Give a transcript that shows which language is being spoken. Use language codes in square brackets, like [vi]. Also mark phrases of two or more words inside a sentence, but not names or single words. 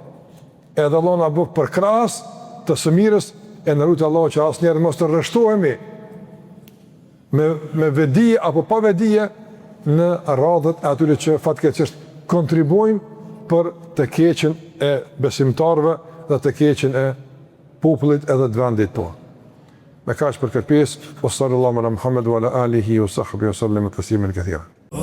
[sq] Edhe Allah na bëf përkras të së mirës, e na lutë Allah që asnjëherë mos të rreshtohemi me vedi apo pa vedije në radhët e atyre që fatkeqësisht kontribuojnë për të keqen e besimtarëve dhe të keqen e popullit edhe të vendit tonë. Me kaq për këtë pjesë, [ar] صلى الله على محمد وعلى آله وصحبه وسلم تسليما كثيرا.